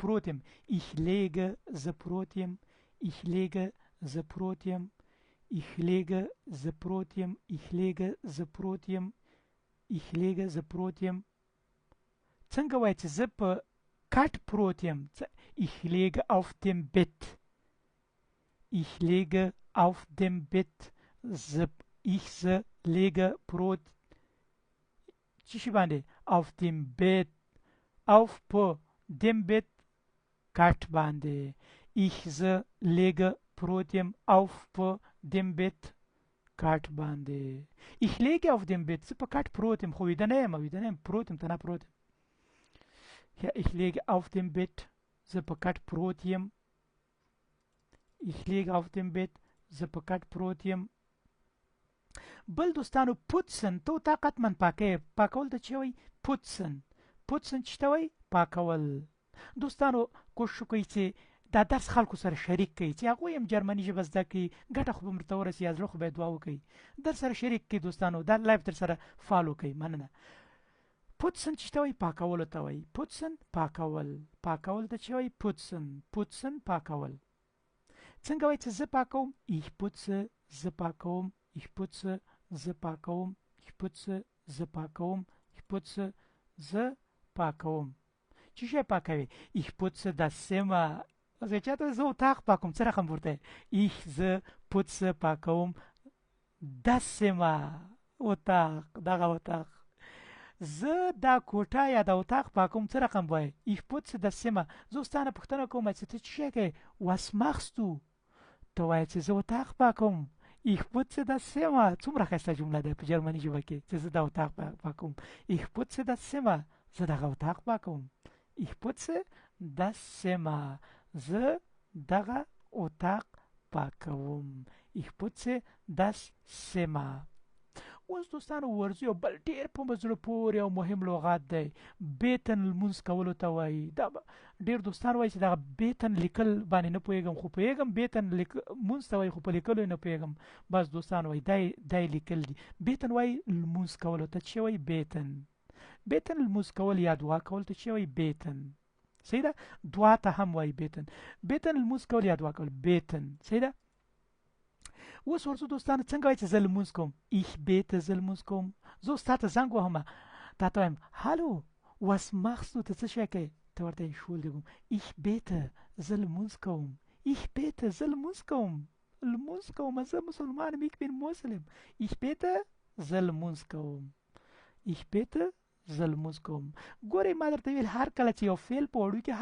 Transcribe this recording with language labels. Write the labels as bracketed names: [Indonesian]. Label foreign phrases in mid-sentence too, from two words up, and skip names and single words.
[Pashto] پروت یم [German] ich lege [Pashto] زه پروت یم [German] ich lege [Pashto] زه پروت یم [German] ich lege [Pashto] زه پروت یم [German] ich lege [Pashto] زه پروت یم [German] ich lege [Pashto] زه پروت یم څنګه وایي چې زه په کټ پروت یم [German] ich lege auf dem Bett ich lege auf dem Bett [Pashto] زه lege پروت چی شي باندې [German] auf dem Bett [Pashto] auf په [German] dem Bett [Pashto] کټ باندې ich زه lege پروت یم auf په [German] dem Bett [Pashto] کټ باندې [German] ich lege auf dem Bett [Pashto] زه په کټ پروت یم خو ویده نه یم پروت یم ته نه پروت یم [German] ja ich lege auf dem Bett [Pashto] زه په کټ پروت یم [German] ich lege auf dem Bett [Pashto] زه په کټ پروت یم بل دوستانو پوتسن ته طاقت من پاکول ته څه وایي پوتسن چې ته وایي پاکول دوستانو کوشش وکړئ چې دا درس خلکو سره شریک کړئ چې هغوی هم جرمني ژبه زده کړي ګټه خو به ورته ورسي یا زړه خو به یې دعا وکړئ در سره شریک کړئ دوستانو دا لایف در سره فالو کړئ مننه پوتسن چې ته وایي پاکولو ته وایي پوتسن پاکول ته څه وایي پوتسن پاکول څنګه وایي چې زه پاکوم [German] ich putze [Pashto] زه پاکوم [German] ich putze [Pashto] زه پاکوم [German] ich putze [Pashto] زه پاکوم [German] ich putze [Pashto] زه پاکوم چی شی پاکوي [German] ich putze das Zimmer [Pashto] زه چاته زه اتاق پاکوم څه رقم ورته ich زه putze پاکوم [German] das Zimmer [Pashto] اتاق دغه اتاق زه دا کوټه یا دا اتاق پاکوم څه رقم وایي [German] ich putze das Zimmer [Pashto] زه اوس تا نه پوښتنه کوم چې ته څه شی کوې [German] was machst du [Pashto] ته وایې چې زه اتاق پاکوم [German] ich putze das Zimmer [Pashto] څومره ښایسته جمله ده په جرمني ژبه کې چې زه دا اتاق پاکوم [German] ich putze das Zimmer [Pashto] زه دغه اتاق پاکوم [German] ich putze das Zimmer [Pashto] زه دغه اتاق پاکوم [German] ich putze das Zimmer [Pashto] اوس دوستانو ورځو یو بل ډېر په زړه پورې او مهم لغات دی بیتن لمونځ کولو ته وایي دا ډېر دوستان وایي چې دغه بیتن لیکل باندې نه پوهېږم خو پوهېږم بیتن لمونځ ته وایي خو په لیکلو یې نه پوهېږم بس دوستان وایي دا لیکل دي بیتن وایي لمونځ کولو ته چې وایي بیتن بیتن لمونځ کول یا دعا کول ته چې وایي بیتن صحیح ده دعا ته هم وایي بیتن بیتن لمونځ کول یا دعا کول بیتن صحیح ده اوس ورته دوستانو څنګه وایي چې زه لمونځ کوم [German] ich bete [Pashto] زه لمونځ کوم زه اوس تا ته زنګ وهم تا ته وایم هالو [German] was machst du [Pashto] ته څه شی کوې ته ورته [German] entschuldigung ich bete [Pashto] زه لمونځ کوم [German] ich bete [Pashto] زه لمونځ کوم لمونځ کوم زه مسلمان یم [German] ich bin muslim ich bete [Pashto] زه لمونځ کوم [German] ich bete [Pashto] زه لمونځ کوم ګورئ ما درته ویل هر کله چې یو فعل په وړو کې